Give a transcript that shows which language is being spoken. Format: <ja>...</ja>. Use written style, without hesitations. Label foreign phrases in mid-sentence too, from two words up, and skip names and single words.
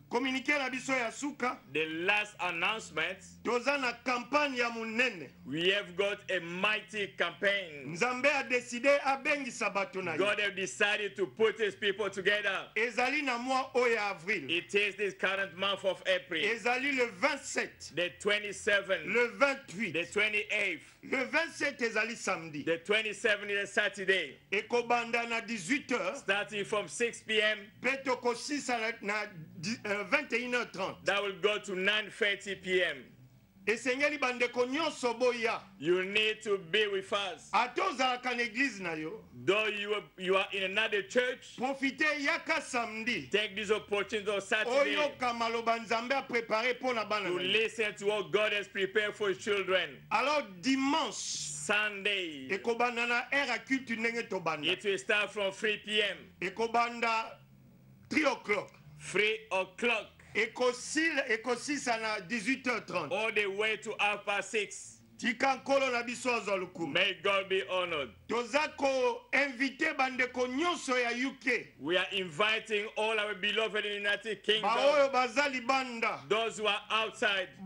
<en>The last announcement, we have got a mighty campaign. God has decided to put his people together. It is this current month of April, the 27th, the 28th,</en> <ln>le 27 ezali samedi.</ln> <en>The 27th is a Saturday.</en> <ln>Ekobanda na 18h.</ln> <en>Starting from 6 p.m.</en> <ln>Petoko 6 na 21h30.</ln> <en>That will go to 9:30 p.m.</en> <ln>Esengeli bandeko nyonso boya.</ln> <en>You need to be with us.</en> <ln>Atozalaka na église na yo.</ln> <en>Though you are in another church,</en> <ln>profitez yaka samedi.</ln> <en>Take this opportunity on Saturday</en> <ln>Oyoka maloba Nzambe</ln> <fr>a préparé pour</fr> <ln>na bana.</ln> <en>To listen to what God has prepared for his children.</en> <fr>Alors dimanche,</fr> <en>Sunday,</en> <ln>ekobanda na era culte ndenge tobanda.</ln> <en>It will start from 3 p.m.</en> <ln>Ekobanda 3 o'clock.</ln> <en>3 o'clock.</en> <ln>Ekosisa na 18h30.</ln> <en>All the way to 6:30. May God be honored. We are inviting all our beloved in the United Kingdom, those who are outside.</en>